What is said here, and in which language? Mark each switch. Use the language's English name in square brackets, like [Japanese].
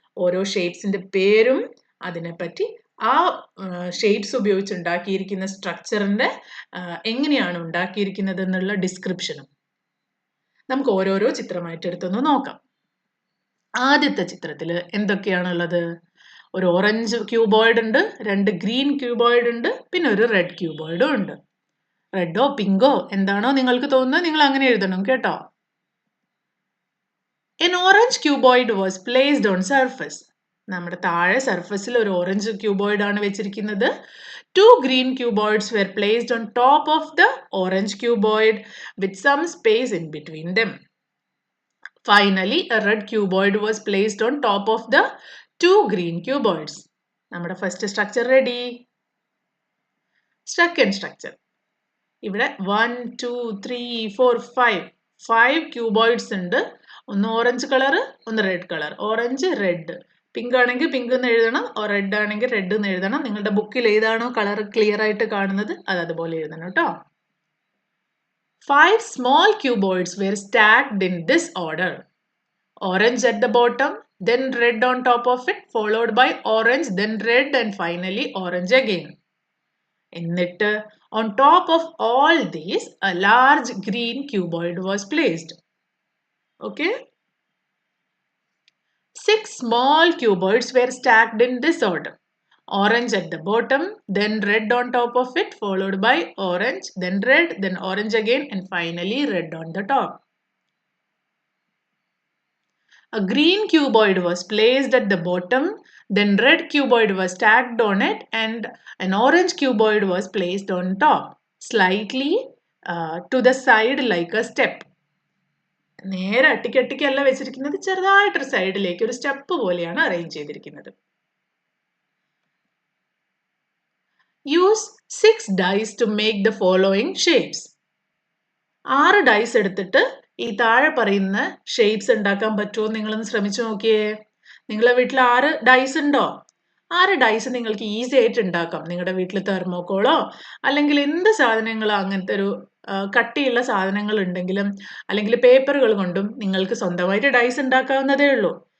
[Malayalam] ഓരോ ഷേപ്സിന്റെ പേരും അതിനെപ്പറ്റി ആ ഷേപ്സ് ഉപയോഗിച്ച് ഉണ്ടാക്കിയിരിക്കുന്ന സ്ട്രക്ചറിന്റെ എങ്ങനെയാണ് ഉണ്ടാക്കിയിരിക്കുന്നത് എന്നുള്ള ഡിസ്ക്രിപ്ഷനും. നമുക്ക് ഓരോരോ ചിത്രമായിട്ട് എടുത്തൊന്ന് നോക്കാം. ആദ്യത്തെ ചിത്രത്തിൽ എന്തൊക്കെയാണുള്ളത്? ഒരു ഓറഞ്ച് ക്യൂബോയിഡ് ഉണ്ട്, 2 ഗ്രീൻ ക്യൂബോയിഡ് ഉണ്ട്, പിന്നെ ഒരു റെഡ് ക്യൂബോയിഡും ഉണ്ട്. റെഡോ പിങ്കോ എന്താണോ നിങ്ങൾക്ക് തോന്നുന്നത് നിങ്ങൾ അങ്ങനെ എഴുതണം കേട്ടോ. [English] An orange cuboid was placed on surface. [Malayalam] നമ്മുടെ താഴെ സർഫസിൽ ഒരു ഓറഞ്ച് ക്യൂബോയിഡ് ആണ് വെച്ചിരിക്കുന്നത്. [English] 2 green cuboids were placed on top of the orange cuboid with some space in between them. Finally, a red cuboid was placed on top of the 2 green cuboids. [Malayalam] നമ്മുടെ first structure ready. Second structure. ഇവിടെ 1 2 3 4 5 ക്യൂബോയിഡ്സ് ഉണ്ട്. ഒന്ന് orange colour, ഒന്ന് red colour. Orange, red. Pink ആണെങ്കിൽ pink എന്ന് എഴുതണം, red ആണെങ്കിൽ red എന്ന് എഴുതണം. നിങ്ങളുടെ ബുക്കിൽ ഏതാണോ കളർ ക്ലിയർ ആയിട്ട് കാണുന്നത് അത് അതുപോലെ എഴുതണം കേട്ടോ. [English] 5 small cuboids were stacked in this order. Orange at the bottom, then red on top of it, followed by orange, then red, and finally orange again. [Malayalam] എന്നിട്ട് [English] on top of all these, a large green cuboid was placed. Okay? 6 small cuboids were stacked in this order. Orange at the bottom, then red on top of it, followed by orange, then red, then orange again, and finally red on the top. A green cuboid was placed at the bottom, then red cuboid was stacked on it, and an orange cuboid was placed on top, slightly to the side like a step. [Malayalam] നേരെ അട്ടിക്കട്ടിക്കല്ല വെച്ചിരിക്കുന്നത്, ചെറുതായിട്ടൊരു സൈഡിലേക്ക് ഒരു step പോലെയാണ് arrange ചെയ്തിരിക്കുന്നത്. [English] Use 6 dice to make the following shapes. [Malayalam] 6 dyes എടുത്തിട്ട് ഈ താഴെ പറയുന്ന ഷേപ്സ് ഉണ്ടാക്കാൻ പറ്റുമോ നിങ്ങളൊന്ന് ശ്രമിച്ചു നോക്കിയേ. നിങ്ങളെ വീട്ടിൽ 6 ഡൈസ് ഉണ്ടോ? 6 ഡൈസ് നിങ്ങൾക്ക് ഈസി ആയിട്ട് ഉണ്ടാക്കാം. നിങ്ങളുടെ വീട്ടിൽ തെർമോക്കോളോ അല്ലെങ്കിൽ എന്ത് സാധനങ്ങളോ അങ്ങനത്തെ ഒരു കട്ടിയുള്ള സാധനങ്ങൾ ഉണ്ടെങ്കിലും അല്ലെങ്കിൽ പേപ്പറുകൾ കൊണ്ടും നിങ്ങൾക്ക് സ്വന്തമായിട്ട് ഡൈസ് ഉണ്ടാക്കാവുന്നതേ ഉള്ളൂ.